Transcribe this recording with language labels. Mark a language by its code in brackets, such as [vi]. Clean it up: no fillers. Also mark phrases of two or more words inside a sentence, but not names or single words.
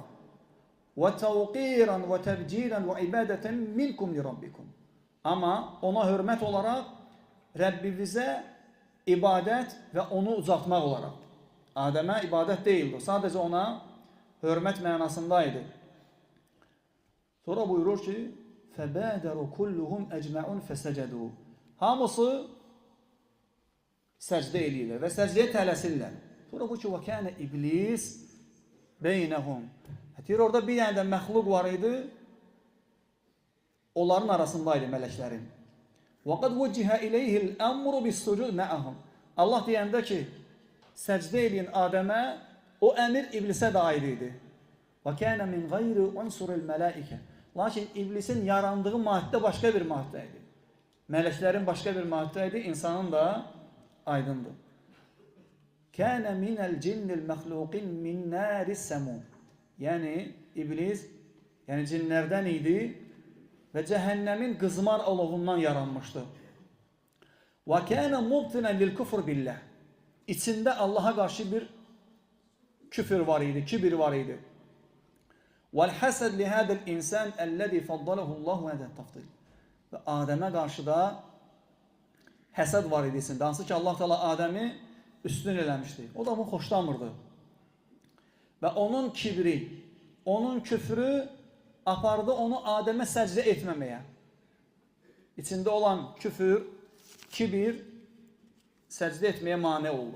[ar] وتوقيرا وتبجيلا وعبادة منكم لربكم. [az] Amma ona hörmət olaraq Rəbbimizə ibadət və onu ucaltmaq olaraq. Adəmə ibadət deyildi. Sadəcə ona hörmət mənasındaydı. Sonra buyurur ki, [ar] فَبَادَرُوا كُلُّهُمْ أَجْمَعُونَ فَسَجَدُوا [az] Hamısı səcdə eləyirlər və səcdəyə tələsirlər. Sonra bu ki, [ar] وكان إبليس بينهم. [az] Deyir, orada bir dənə də məxluq var idi, onların arasındaydı mələklərin. [ar] وَقَدْ وُجِّهَ إِلَيْهِ الْأَمْرُ بِالسُّجُودِ مَعَهُمْ [az] Allah deyəndə ki, səcdə eləyin Adəmə, o əmir iblisə də aid idi. [ar] وَكَانَ مِنْ غَيْرِ عُنْسُرِ الْمَلَائِكَ [az] Lakin iblisin yarandığı maddə başqa bir maddə idi. Mələklərin başqa bir maddə idi, insanın da aydındır. [ar] كان من الجن المخلوقين من نار السموم. [tr] Yani iblis, yani cinlerden idi ve cehennemin kızmar olovundan yaranmıştı. [ar] وكان مبطنا للكفر بالله. [tr] İçinde Allah'a karşı bir küfür var idi, kibir var idi. [ar] والحسد لهذا الإنسان الذي فضله الله على تفضيل. [tr] Ve Adem'e karşı da həsəd var idi içində. [az] Hansı ki Allah Teala Adəmi üstün eləmişdi. O da bunu xoşlamırdı. Və onun kibri, onun küfrü apardı onu Adəmə səcdə etməməyə. İçində olan küfür, kibir səcdə etməyə mane oldu.